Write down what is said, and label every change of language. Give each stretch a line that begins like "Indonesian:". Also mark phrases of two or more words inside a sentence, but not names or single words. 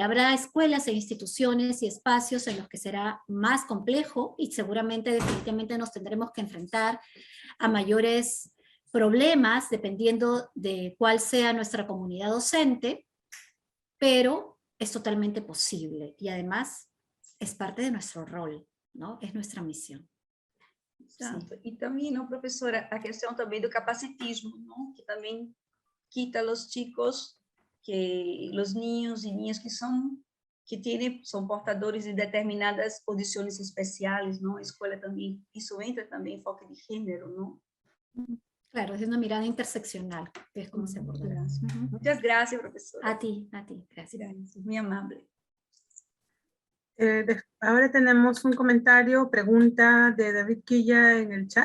Spanish: Habrá escuelas e instituciones y espacios en los que será más complejo y seguramente definitivamente nos tendremos que enfrentar a mayores problemas dependiendo de cuál sea nuestra comunidad docente, pero es totalmente posible y además es parte de nuestro rol, ¿no? Es nuestra misión.
Portuguese: Exato. E também, não, professora, a questão também do capacitismo, não?
Spanish: Que também quita los chicos, que los niños y niñas que son portadores de determinadas
Portuguese: condições especiais,
Spanish: ¿no? Escuela
Portuguese: também, isso entra também
Spanish: en enfoque de género, ¿no? Claro, es una mirada interseccional, que es como se abordará. Muchas gracias, profesora. A ti, gracias. Gracias, muy amable. Ahora tenemos un comentario, pregunta de David Quilla en el chat.